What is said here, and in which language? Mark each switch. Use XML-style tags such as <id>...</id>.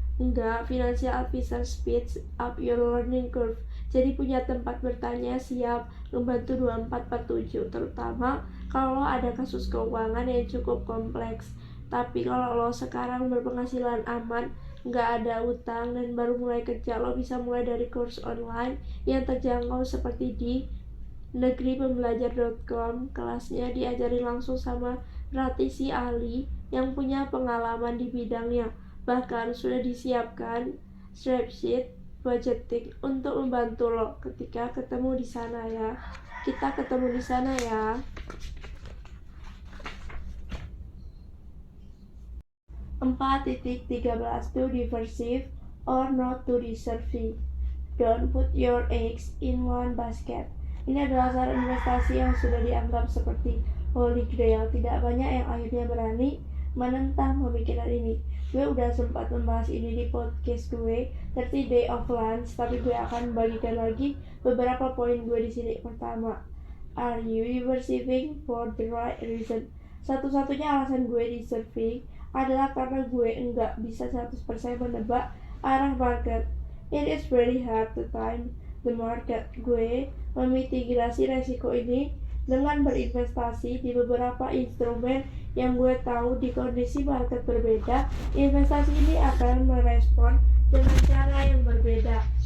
<en>Enggak, financial advisor speeds up your learning curve.</en> <id>Jadi punya tempat bertanya siap membantu 24/7, terutama kalau ada kasus keuangan yang cukup kompleks. Tapi kalau lo sekarang berpenghasilan aman, nggak ada utang, dan baru mulai kerja, lo bisa mulai dari course online yang terjangkau seperti di negripembelajar.com. Kelasnya diajarin langsung sama praktisi ahli yang punya pengalaman di bidangnya. Bahkan sudah disiapkan spreadsheet budgeting untuk membantu lo ketika ketemu di sana ya. Kita ketemu di sana ya.</id> <en>4.13 To diversify or not to diversify. Don't put your eggs in one basket.</en> <id>Ini adalah saran investasi yang sudah dianggap seperti holy grail. Tidak banyak yang akhirnya berani menentang pemikiran ini. Gue udah sempat membahas ini di podcast gue 30 Day of Lunch, tapi gue akan membagikan lagi beberapa poin gue di sini.</id> <en>Pertama, are you diversifying for the right reason?</en> <id>Satu-satunya alasan gue diversify adalah karena gue enggak bisa 100% menebak arah market.</id> <en>It is very hard to time the market.</en> <id>Gue memitigasi resiko ini dengan berinvestasi di beberapa instrumen yang gue tahu di kondisi market berbeda, investasi ini akan merespon dengan cara yang berbeda.</id>